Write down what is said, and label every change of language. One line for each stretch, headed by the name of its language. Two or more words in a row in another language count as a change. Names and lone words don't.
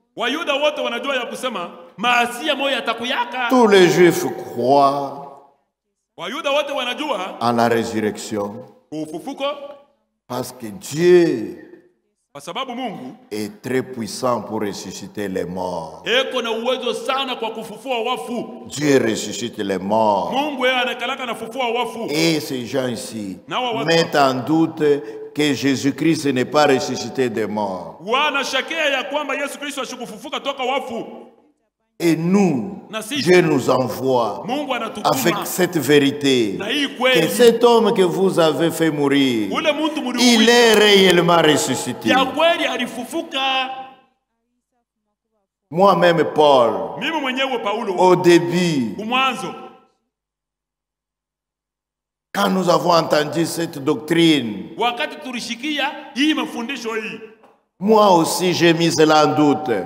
French: Tous les Juifs croient en la résurrection parce que Dieu
Swahili: Kwa sababu Mungu
French: est très puissant pour ressusciter les morts.
Swahili: eko na uwezo sana kwa kufufua wafu.
French: Dieu ressuscite les morts.
Swahili: Mungu yeye anakalaka na fufua wafu.
French: Et ces gens ici mettent en doute que Jésus-Christ n'est pas ressuscité des morts.
Swahili: Wanashakia ya kwamba Yesu Kristo ashikufufuka toka wafu.
French: Et nous, Dieu nous envoie avec cette vérité que cet homme que vous avez fait mourir, il est réellement ressuscité. Moi-même, Paul, au début, quand nous avons entendu cette doctrine, moi aussi j'ai mis cela en doute.